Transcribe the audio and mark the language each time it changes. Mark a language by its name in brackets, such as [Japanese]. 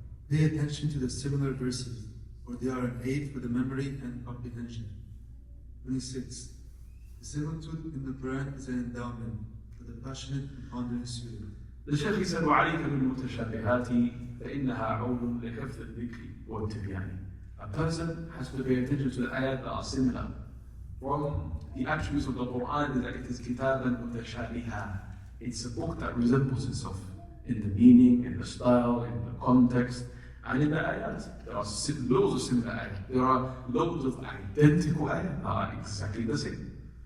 [English] pay attention to the similar verses, for they are an aid for the memory and comprehension. 26. The similitude in the Quran is an endowment for the passionate and pondering student. [Arabic] the Shaykh said, وَعَلَيْكَ بِالْمُتَشَابِهَاتِ فَإِنَّهَا عَوْنٌ لِحِفْظِ الذِّكْرِ وَالتِّبْيَانِ. [English] A person has to pay attention to the ayat that are similar. From the attributes of the Quran is that it is [Arabic] kitaban mutashabiha. [English] It's a book that resembles itself in the meaning, in the style, in the context, and in the ayat. There are loads of similar ayat. There are loads of identical ayat that are exactly the same.